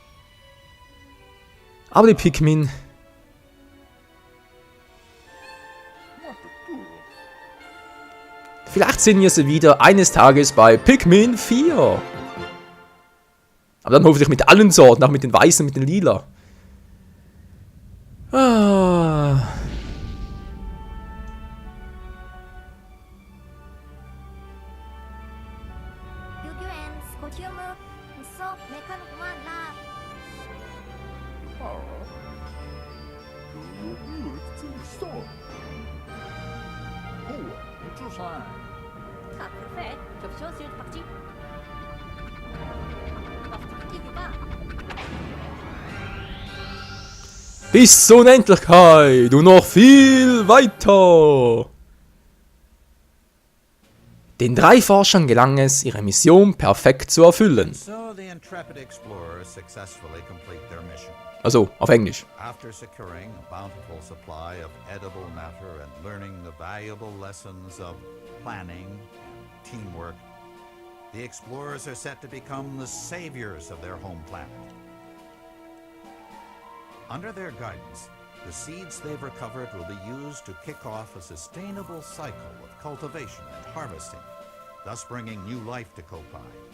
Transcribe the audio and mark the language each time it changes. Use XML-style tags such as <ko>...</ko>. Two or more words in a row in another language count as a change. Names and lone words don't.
<de>Aber die Pikmin... Vielleicht sehen wir sie wieder eines Tages bei Pikmin 4. Aber dann hoffentlich mit allen Sorten, auch mit den weißen, mit den lila. Ah. 유규엔 스코티우무 소 메카노구만 라</de> <en>아, perfect. 접시원실 박지. 박지기가.</en> <de>Bis zur Unendlichkeit und noch viel weiter. Den 3 Forschern gelang es, ihre Mission perfekt zu erfüllen.</de> <en>So the intrepid explorers successfully complete their mission.</en> <de>Also, auf Englisch.</de> <en>After securing a bountiful supply of edible matter and learning the valuable lessons of planning and teamwork, the explorers are set to become the saviors of their home planet. Under their guidance, the seeds they've recovered will be used to kick off a sustainable cycle of cultivation and harvesting, thus bringing new life to Kopai.</en>